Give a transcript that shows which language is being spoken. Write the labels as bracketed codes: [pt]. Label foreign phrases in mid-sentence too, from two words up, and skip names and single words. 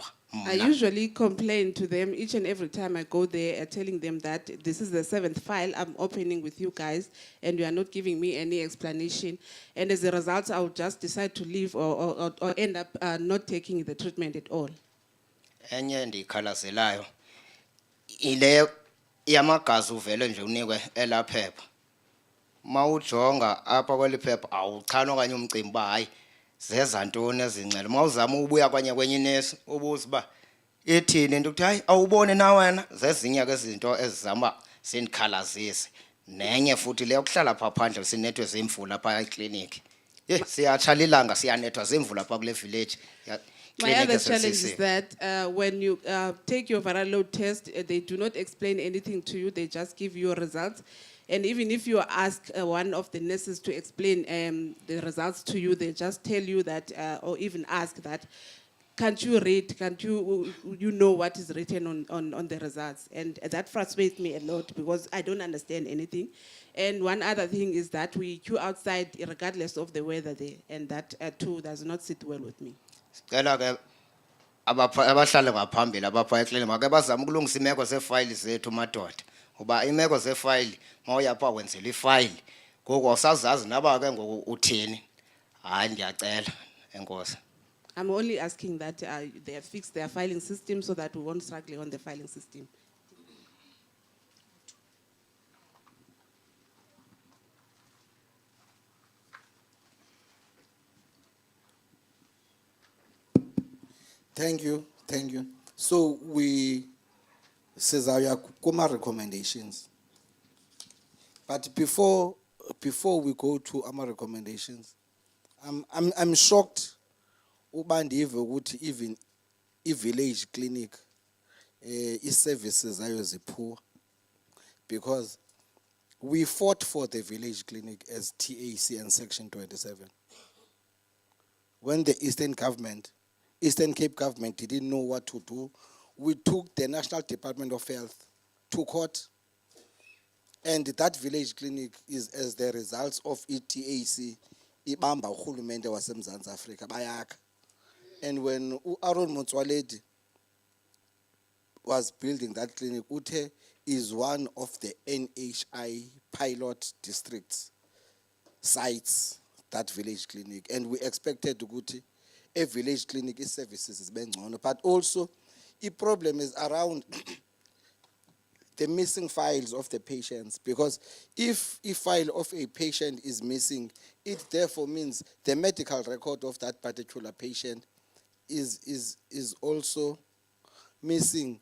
[en] I usually complain to them each and every time I go there, telling them that this is the 7th file I'm opening with you guys, and you are not giving me any explanation. And as a result, I would just decide to leave or end up not taking the treatment at all. [xh] Enye ndiyikhalazelayo ile yamagazi uvele nje unikwe elaphepha mawujonga apha kweli phepha awuchana okanye umcimbi uba hayi zeza ntoni ezingcele mawuzama ubuya kwenye inesi ubuza uba ithini into ukuthi hayi awubone na wena zezinye ke izinto ezizama sindikhalazise nenye futhi le yokuhlala pha phandle sinethwe zimvula pha ekliniki siyatshala ilanga siyanethwa zimvula pha kule village. [en] My other challenge is that when you take your viral load test, they do not explain anything to you. They just give you results. And even if you ask one of the nurses to explain the results to you, they just tell you that, or even ask that, can't you read, can't you know what is written on the results? And that frustrates me a lot because I don't understand anything. And one other thing is that we queue outside regardless of the weather there, and that too does not sit well with me. [xh] Sicela ke abahlale ngaphambili abapha eklinika make bazama ukulungisa imeko zeefayili zethu madoda uba imeko zeefayili mawuyapha wenzela ifayili ngoku awusazazi naba ke ngoku uthini. Hayi ndiyacela enkosi. [en] I'm only asking that they have fixed their filing system so that we won't struggle on the filing system. Thank you. So we [xh] sizawuya kuma recommendations. [en] But before we go to our recommendations, I'm shocked [xh] uba ndive ukuthi [en] even village clinic services [xh] zayo zipoor, [en] because we fought for the village clinic as TAC and Section 27. When the Eastern Cape government didn't know what to do, we took the National Department of Health to court, and that village clinic is as the results of ETAC, [xh] ibamba urhulumente waseMzantsi Afrika bayakha. [en] And when Aaron Motswaledi was building that clinic, Ute is one of the NHI pilot districts sites, that village clinic, and we expected Guti a village clinic is services is bengcono, but also the problem is around the missing files of the patients, because if a file of a patient is missing, it therefore means the medical record of that particular patient is also missing.